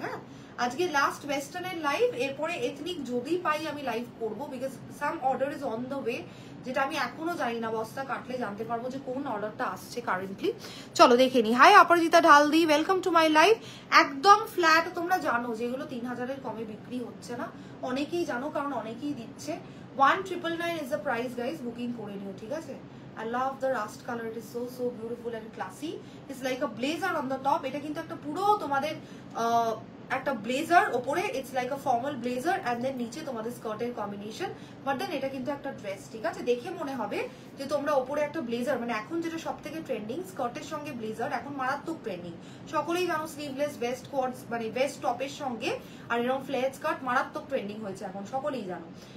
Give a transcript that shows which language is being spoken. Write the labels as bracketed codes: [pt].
[bn] হ্যাঁ, আজকে last ওয়েস্টার্নের live, এরপরে এথনিক যদি পাই আমি লাইভ করব, [en] because some order is on the way, [bn] যেটা আমি এখনো জানি না, বস্তা কাটলে জানতে পারবো যে কোন অর্ডারটা আসছে কারেন্টলি। চলো দেখে নি। High Aparajita ঢালদি, [en] Welcome to my live. [bn] একদম ফ্ল্যাট, তোমরা জানো যেগুলো 3000-এর কমে বিক্রি হচ্ছে না, অনেকেই জানো কারণ অনেকেই দিচ্ছে। [en] 1999 is the price guys, [bn] booking করে নিও, ঠিক আছে? [en] I love the rust color, it is so beautiful and classy. It's like a blazer on the top. [bn] এটা কিন্তু একটা পুরো তোমাদের একটা ব্লেজার ওপরে, [en] it's like a formal blazer [bn] and then নিচে তোমাদের স্কার্টের কম্বিনেশন, বাট দেন এটা কিন্তু একটা ড্রেস, ঠিক আছে? দেখে মনে হবে যে তোমরা ওপরে একটা ব্লেজার, মানে এখন যেটা সবথেকে ট্রেন্ডিং, স্কার্টের সঙ্গে ব্লেজার এখন মারাত্মক ট্রেন্ডিং। সকলেই জানো স্লিভলেস ভেস্ট কোটস, মানে ভেস্ট টপের সঙ্গে আর এরকম ফ্লেট স্কার্ট মারাত্মক ট্রেন্ডিং হয়েছে এখন, সকলেই জানো।